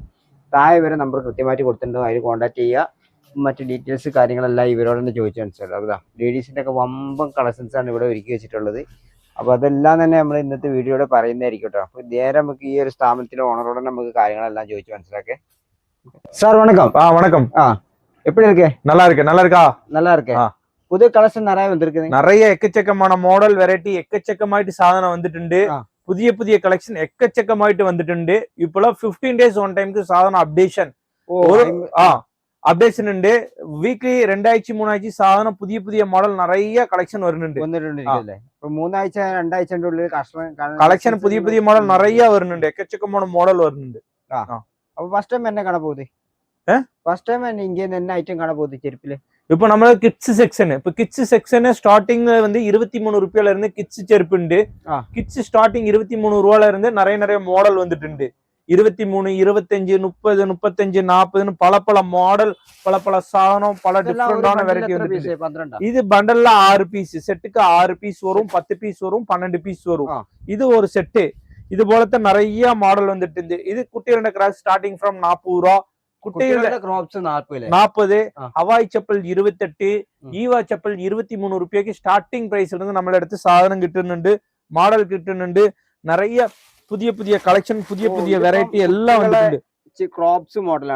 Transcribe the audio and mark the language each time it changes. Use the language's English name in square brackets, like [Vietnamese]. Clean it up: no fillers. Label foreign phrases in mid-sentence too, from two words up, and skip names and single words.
[Malayalam] താഴെ വരെ നമ്പർ കൃത്യമായിട്ട് കൊടുത്തിട്ടുണ്ടോ, അതിൽ കോൺടാക്ട് ചെയ്യുക. മറ്റ് ഡീറ്റെയിൽസ് കാര്യങ്ങളെല്ലാം ഇവരോട് തന്നെ ചോദിച്ചു മനസ്സിലാവും. അതാ ലേഡീസിൻ്റെ ഒക്കെ വമ്പൻ കളക്ഷൻസാണ് ഇവിടെ ഒരുക്കി വെച്ചിട്ടുള്ളത്. അപ്പോൾ അതെല്ലാം തന്നെ നമ്മൾ ഇന്നത്തെ വീഡിയോയുടെ പറയുന്നതായിരിക്കും കേട്ടോ. അപ്പോൾ നേരെ നമുക്ക് ഈ ഒരു സ്ഥാപനത്തിലെ ഓണറോട് നമുക്ക് കാര്യങ്ങളെല്ലാം ചോദിച്ച് മനസ്സിലാക്കേ. [Tamil] சார் வணக்கம். വണക്കം. எப்படி இருக்கு? நல்லா இருக்கு. நல்லா இருக்கா? நல்லா இருக்கு. புது கலெக்ஷன் நிறைய வந்திருக்கு. நிறைய எக்கச்சக்கமான மாடல் வெரைட்டி எக்கச்சக்கமாயிட்டு சாதனம் வந்துட்டு. புதிய கலெக்ஷன் எக்கச்சக்கமாயிட்டு வந்துட்டு. இப்போலாம் 15 days ஒன் டைமுக்கு சாதனம் [English] updation updation [Tamil] ഉണ്ട്. [Malayalam] വീക്ക്ലി 2 ആഴ്ച 3 ആഴ്ച സാധനം പുതിയ മോഡൽ നിറയെ കളക്ഷൻ വരുന്നുണ്ട്. 3 ആഴ്ച 2 ആഴ്ചന്റെ ഉള്ളിൽ കളക്ഷൻ പുതിയ മോഡൽ നിറയെ വരുന്നുണ്ട്. എക്കച്ചക്കமான മോഡൽ വരുന്നുണ്ട്. അപ്പൊ [English] first time [Malayalam] എന്നെ കാണാൻ പോകുന്നത് [English] first time [Malayalam] ഇങ്ങനെ [Tamil] என்ன ஐட்டம் காண போகுது செருப்பில? இப்போ நம்ம [English] kids section, [Tamil] இப்போ [English] kids section [Tamil] ஸ்டார்டிங் வந்து 23 ரூபாயில இருந்து கிட்ஸ் செருப்பு உண்டு. [English] kids starting [Tamil] 23 ரூபாயில இருந்து நிறைய மாடல் வந்துட்டு. 23, 25, 30, 35, 40 பல மாடல் பல சாதனம் பல டிஃபரெண்டான வெரைட்டி வந்துட்டு. இது பண்டல்ல 6 பீஸ், செட்டுக்கு 6 பீஸ் வரும், 10 பீஸ் வரும், 12 பீஸ் வரும். இது ஒரு செட்டு. இது போலத்த நிறைய மாடல் வந்துட்டு. இது குட்டியோட கிராஸ் [English] starting from [Tamil] 40 ரூபா. [Malayalam] കുട്ടികളുടെ ക്രോപ്സ് 40, ഹവായ് ചപ്പൽ 28, ഈവ ചപ്പൽ 23 രൂപയ്ക്ക് [English] starting price [Malayalam] ഇടുന്ന നമ്മുടെ അടുത്ത് സാധനം കിട്ടുന്നുണ്ട്, മോഡൽ കിട്ടുന്നുണ്ട്. നിറയെ പുതിയ കളക്ഷൻ പുതിയ വെറൈറ്റി എല്ലാം വന്നിട്ടുണ്ട്. ക്രോപ്സ് മോഡലാണ്.